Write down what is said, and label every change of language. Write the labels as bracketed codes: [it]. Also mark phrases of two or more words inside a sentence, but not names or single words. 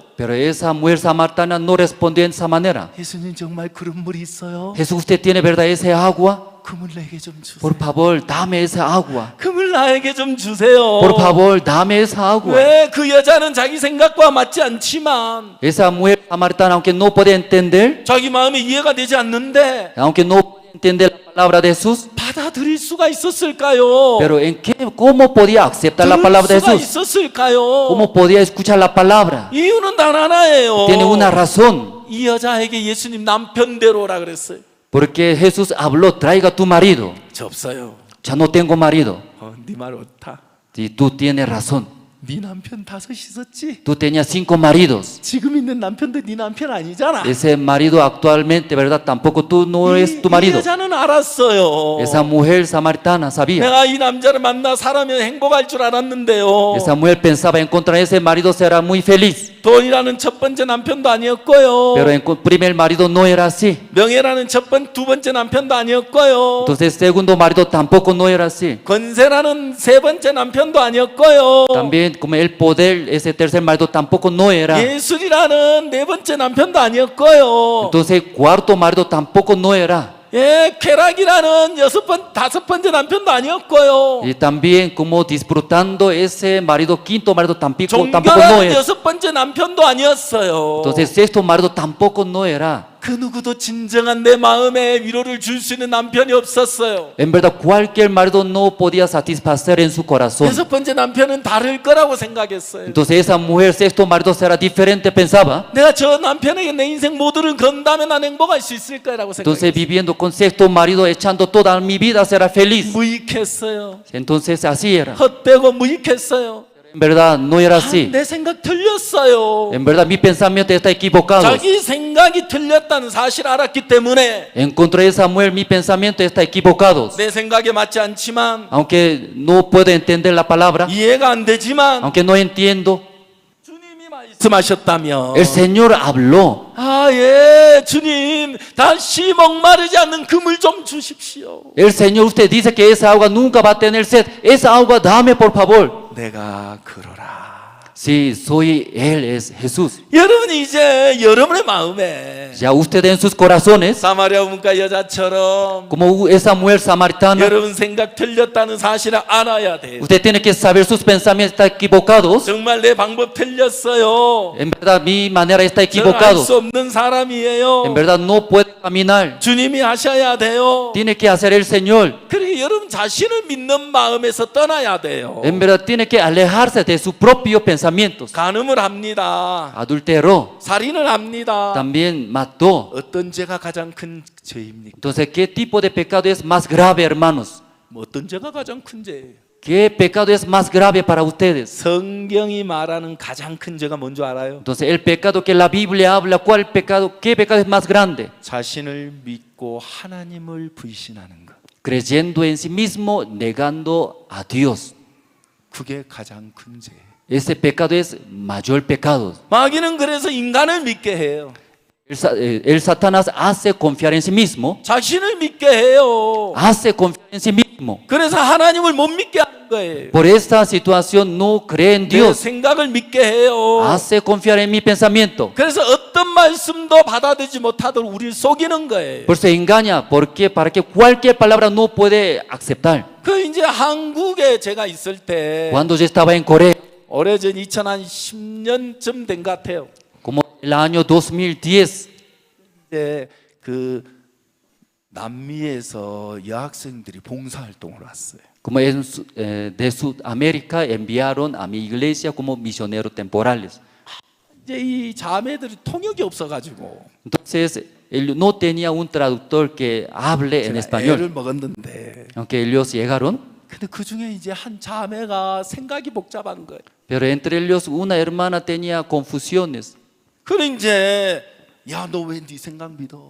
[es] Pero esa mujer samaritana no respondió en esa manera. [ko] 예수님 정말 그런 물이 있어요? [es] Jesús, ¿usted tiene verdad esa agua? [ko] 그 물 내게 좀 주세요. [es] Por favor, dame esa agua. [ko] 그 물 나에게 좀 주세요. [es] Por favor, dame esa agua. [ko] 왜 그 여자는 자기 생각과 맞지 않지만 [es] Esa mujer samaritana, aunque no podía entender, [ko] 자기 마음에 이해가 되지 않는데 [es] aunque no podía entender la palabra de Jesús, [ko] 받아들일 수가 있었을까요? [es] pero ¿cómo podía aceptar la palabra de [ko] 들을 수가 [es] Jesús? [ko] 있었을까요? [es] ¿Cómo podía escuchar la palabra? [ko] 이유는 단 하나예요. [es] Tiene una razón. [ko] 이 여자에게 예수님 남편대로 오라 그랬어요. [es] Porque Jesús habló, traiga tu marido. [ko] 저 없어요. [es] Ya no tengo marido. [ko] 네 말 옳다. [es] Si tú tienes razón. [ko] 네 남편 5 있었지? [es] Tú tenías 5 maridos. [ko] 지금 있는 남편도 네 남편 아니잖아. [es] Ese marido actualmente, ¿verdad? Tampoco tú no eres tu [ko] 이 [es] marido. [ko] 여자는 알았어요. [es] Esa mujer samaritana sabía. [ko] 내가 이 남자를 만나 살아면 행복할 줄 알았는데요. [es] Esa mujer pensaba encontrar ese marido será muy feliz. [ko] 돈이라는 첫 번째 남편도 아니었고요. [es] Pero el primer marido no era así. [ko] 명예라는 두 번째 남편도 아니었고요. [es] Entonces el segundo marido tampoco no era así. [ko] 권세라는 세 번째 남편도 아니었고요. [es] También como el poder, ese tercer marido tampoco no era. [ko] 예술이라는 네 번째 남편도 아니었고요. [es] Entonces el cuarto marido tampoco no era. [ko] 예, 쾌락이라는 다섯 번째 남편도 아니었고요. [es] Y también como disfrutando ese marido, quinto marido tampoco no [ko] 종교라는 [es] era. [ko] 6번째 남편도 아니었어요. [es] Entonces sexto marido tampoco no era. [ko] 그 누구도 진정한 내 마음에 위로를 줄 수 있는 남편이 없었어요. [es] En verdad cualquier marido no podía satisfacer en su corazón. [ko] 6번째 남편은 다를 거라고 생각했어요. [es] Entonces esa mujer, sexto marido será diferente, pensaba. [ko] 내가 저 남편에게 내 인생 모두를 건다면 난 행복할 수 있을 거라고 [es] Entonces [ko] 생각했어요. [es] viviendo con sexto marido, echando toda mi vida, será feliz. [ko] 무익했어요. [es] Entonces así era. [ko] 헛되고 무익했어요. [es] En verdad no era así. [ko] 내 생각 틀렸어요. [es] En verdad mi pensamiento está equivocado. [ko] 자기 생각이 틀렸다는 사실 알았기 때문에 [es] En contra de esa mujer mi pensamiento está equivocado. [ko] 내 생각에 맞지 않지만 [es] Aunque no puedo entender la palabra, [ko] 이해가 안 되지만 [es] aunque no entiendo, [ko] 주님이 말씀하셨다면 [es] El Señor habló. [ko] 아, 예, 주님, 다시 목마르지 않는 그 물 좀 주십시오. [es] El Señor, usted dice que esa agua nunca va a tener sed. Esa agua dame, por favor. [ko] 내가 그러라. [es] Sí, soy Él, es Jesús. [ko] 여러분 이제 여러분의 마음에 [es] Ya usted en sus corazones, [ko] 사마리아 문과 여자처럼 [es] como esa mujer samaritana, [ko] 여러분 생각 틀렸다는 사실을 알아야 돼요. [es] usted tiene que saber sus pensamientos están equivocados. [ko] 정말 내 방법 틀렸어요. [es] En verdad, mi manera está [ko] 저는 [es] equivocada. [ko] 할 수 없는 사람이에요. [es] En verdad, no puede caminar. [ko] 주님이 하셔야 돼요. [es] Tiene que hacer el Señor. [ko] 그러니까 여러분 자신을 믿는 마음에서 떠나야 돼요. [es] En verdad, tiene que alejarse de sus propios pensamientos. [ko] 간음을 합니다. [es] Adulteró, [ko] 살인을 합니다. [es] también mató. [ko] 어떤 죄가 가장 큰 죄입니까? [es] Entonces, ¿qué tipo de pecado es más grave, hermanos? [ko] 뭐 어떤 죄가 가장 큰 죄예요? [es] ¿Qué pecado es más grave para ustedes? [ko] 성경이 말하는 가장 큰 죄가 뭔지 알아요? [es] Entonces, el pecado que la Biblia habla, ¿cuál pecado? ¿Qué pecado es más grande? [ko] 자신을 믿고 하나님을 불신하는 것. [es] Creyendo en sí mismo, negando a Dios. [ko] 그게 가장 큰 죄예요. [es] Ese pecado es mayor pecado. [ko] 마귀는 그래서 인간을 믿게 해요. [es] El Satanás hace confiar en sí mismo, [ko] 자신을 믿게 해요. [es] hace confiar en sí mismo. [ko] 그래서 하나님을 못 믿게 하는 거예요. [es] Por esta situación no cree en [ko] 내 [es] Dios, [ko] 생각을 믿게 해요. [es] hace confiar en mi pensamiento. [ko] 그래서 어떤 말씀도 받아들이지 못하도록 우리를 속이는 거예요. [es] Por eso engaña, porque para que cualquier palabra no puede aceptar. [ko] 그 이제 한국에 제가 있을 때 [es] Cuando yo estaba en Corea, [ko] 오래전 2010년쯤 된 것 같아요. [es] como el año 2010, [ko] 이제 그 남미에서 여학생들이 봉사활동을 왔어요. [es] como de Sudamérica enviaron a mi iglesia como misioneros temporales. [ko] 이제 이 자매들이 통역이 없어가지고 [es] Entonces, él no tenía un traductor que hable en [ko] 애를 [es] español. [ko] 먹었는데, [es] Aunque ellos llegaron, [ko] 근데 그 중에 이제 한 자매가 생각이 복잡한 거예요. [es] pero entre ellos una hermana tenía confusiones. [ko] 그래 이제 야, 너 왜 네 생각 믿어?